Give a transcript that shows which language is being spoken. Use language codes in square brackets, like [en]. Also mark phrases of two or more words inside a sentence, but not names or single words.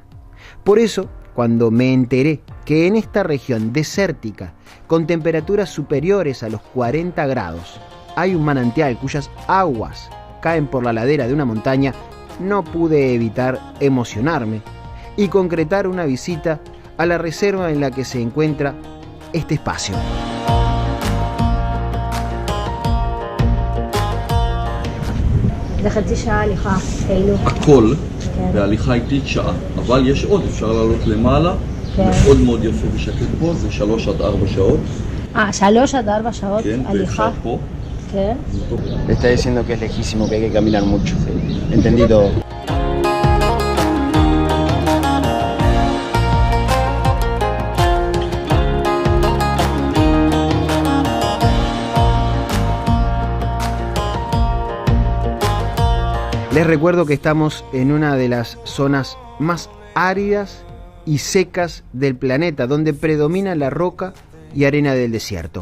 [es] Por eso, cuando me enteré que en esta región desértica, con temperaturas superiores a los 40 grados, hay un manantial cuyas aguas caen por la ladera de una montaña, no pude evitar emocionarme y concretar una visita a la reserva en la que se encuentra este espacio. [he] לחצי שעה הליכה, כאילו. הכל, וההליכה איטית שעה, אבל יש עוד, אפשר לעלות למעלה, מאוד מאוד יפה ושקט פה, זה 3 עד 4 שעות. 3 עד 4 שעות הליכה. פה. כן. [es] Le está diciendo que es lejísimo, que hay que caminar mucho. Entendí todo. Les recuerdo que estamos en una de las zonas más áridas y secas del planeta, donde predomina la roca y arena del desierto.